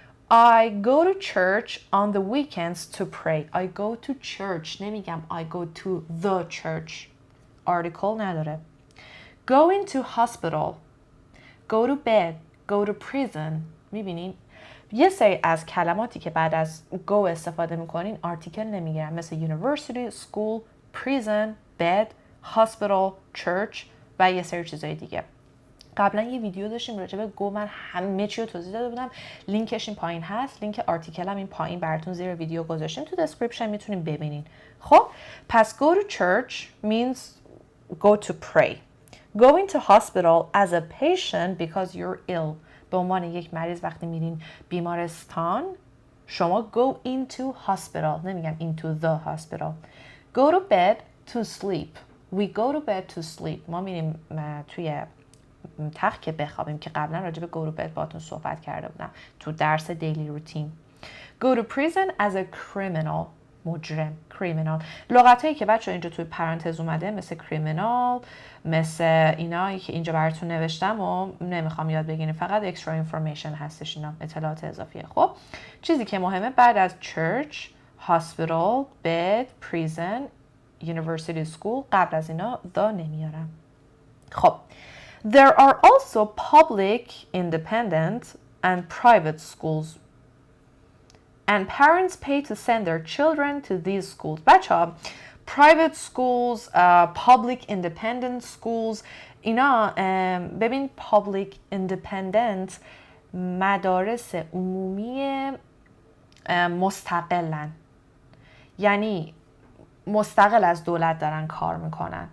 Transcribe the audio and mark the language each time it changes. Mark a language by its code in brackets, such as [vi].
[en] I go to church on the weekends to pray. I go to church. [fa] نمیگم [en] I go to the church. [fa] Article نداره. [en] Go into hospital. Go to bed. Go to prison. [fa] میبینین؟ یه سری از کلماتی که بعد از go استفاده میکنین آرتیکل نمیگیرن، مثل [en] university, school, prison, bed, hospital, church [fa] و یه سری چیزای دیگه. قبلا یه ویدیو داشتیم راجع به گو، من همه چی رو توضیح داده بودم. لینکش این پایین هست، لینک آرتیکل هم این پایین براتون زیر ویدیو گذاشتیم تو دسکریپشن، میتونین ببینین. خب پس [en] go to church means go to pray. Go into hospital as a patient because you're ill. [fa] به عنوان یک مریض وقتی میرین بیمارستان شما [en] go into hospital. [fa] نمیگم [en] into the hospital. Go to bed to sleep. We go to bed to sleep. [fa] ما میریم توی تخت که بخوابیم که قبلا راجع به [en] go to bed [fa] باهاتون صحبت کرده بودم تو درس دیلی روتین. [en] Go to prison as a criminal. [fa] مجرم. criminal. لغتایی که بچه اینجا توی پرانتز اومده مثل criminal، مثل اینایی که اینجا براتون نوشتم و نمیخوام یاد بگیریم، فقط [en] extra information [fa] هستش، اینا اطلاعات اضافیه. خب چیزی که مهمه بعد از church، hospital، bed، prison، university، school قبل از اینا the نمیارم. [en] خب there are also public, independent and private schools. And parents pay to send their children to these schools. [fa] بچه‌ها [en] private schools, public independent schools [fa] اینا ببین [en] public independent [fa] مدارس عمومی مستقلن، یعنی مستقل از دولت دارن کار میکنن.